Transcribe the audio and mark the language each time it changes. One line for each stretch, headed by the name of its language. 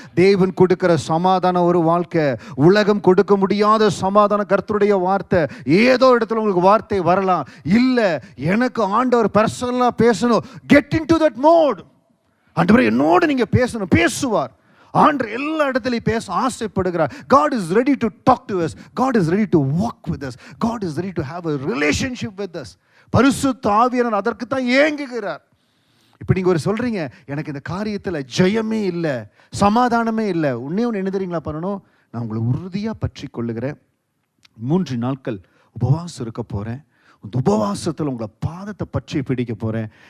Tamil: தேவன் கொடுக்கிற சமாதான ஒரு வாழ்க்கை, உலகம் கொடுக்க முடியாத சமாதானம் கர்த்தருடைய வார்த்தை. ஏதோ இடத்துல உங்களுக்கு வார்த்தை வரலாம், இல்லை எனக்கு ஆண்டவர் பர்சனலாக பேசணும்,
English: Get into that mode.
Tamil: ஆண்டவரே என்னோடு நீங்க பேசணும். பேசுவார். ஆண்டவர் எல்லா இடத்துலையும் பேச ஆசைப்படுகிறார்.
English: God is ready to talk to us. God is ready to walk with us. God is ready to have a relationship with us.
Tamil: பரிசுத்த ஆவியானவர் அதற்கு தான் ஏங்குகிறார். இப்போ நீங்க ஒரு சொல்றீங்க, எனக்கு இந்த காரியத்தில் ஜெயமே இல்லை, சமாதானமே இல்லை. ஒன்று என்ன தெரியுங்களா பண்ணணும்? நான் உங்களை உறுதியாக பற்றி கொள்ளுகிறேன். 3 நாட்கள் உபவாசம் இருக்க போகிறேன். இந்த உபவாசத்தில் உங்களை பாதத்தை பற்றி பிடிக்க போகிறேன்.